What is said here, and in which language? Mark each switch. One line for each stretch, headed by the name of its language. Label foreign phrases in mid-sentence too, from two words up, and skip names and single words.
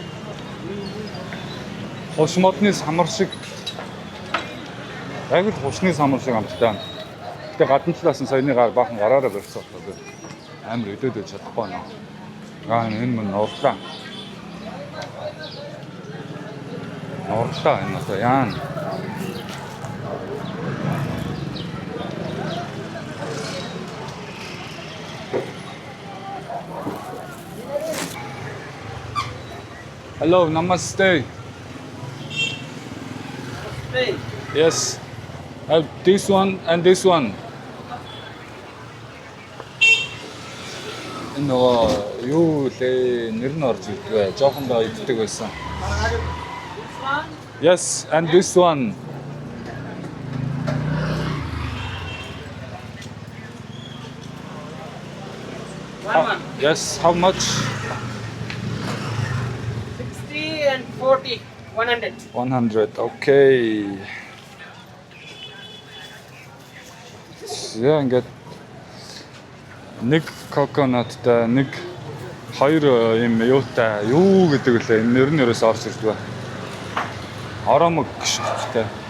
Mongolian: хос модны самар шиг яг л хосны самар шиг амттай. Гэтэ гадна талаас нь саяны баахан гараараа барьсан байна. Амар өдөөд байж чадахгүй наа. Энэ мөн нуурлаа. Нуурлаа энэ одоо яана.
English: Hello, namaste. Hey. Yes. This one and this one.
Mongolian: Юу лээ нэр нь орж ирдгээ. Жоохондоо иддэг байсан.
English: Yes, and this one. One. Yes, how much? 60 and 40. 100. 100.
Mongolian: Okay. Яа ингээд нэг coconutтай нэг хоёр юм юутай юу гэдэг лээ энэ нэр нь ерөөс орж ирдгээ. Аромог гişтэй.